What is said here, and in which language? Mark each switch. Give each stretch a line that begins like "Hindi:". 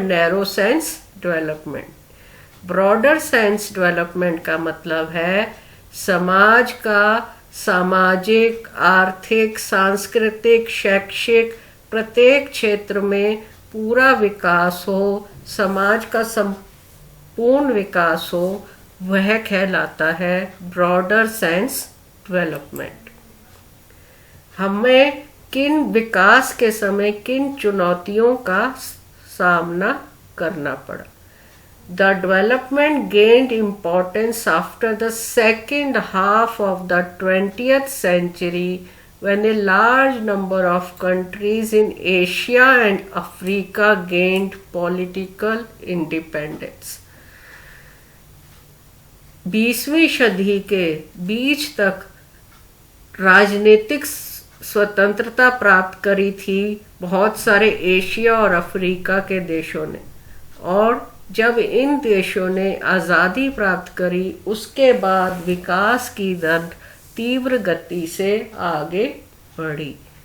Hindi: Narrow sense development. Broader sense development का मतलब है समाज का सामाजिक, आर्थिक, सांस्कृतिक, शैक्षिक प्रत्येक क्षेत्र में पूरा विकास हो, समाज का संपूर्ण विकास हो, वह कहलाता है ब्रॉडर सेंस डेवलपमेंट। हमें किन विकास के समय किन चुनौतियों का सामना करना पड़ा?
English: The development gained importance after the second half of the 20th century when a large number of countries in Asia and Africa gained political independence।
Hindi: 20वीं सदी के बीच तक राजनीतिक स्वतंत्रता प्राप्त करी थी बहुत सारे एशिया और अफ्रीका के देशों ने, और जब इन देशों ने आज़ादी प्राप्त करी उसके बाद विकास की दर तीव्र गति से आगे बढ़ी।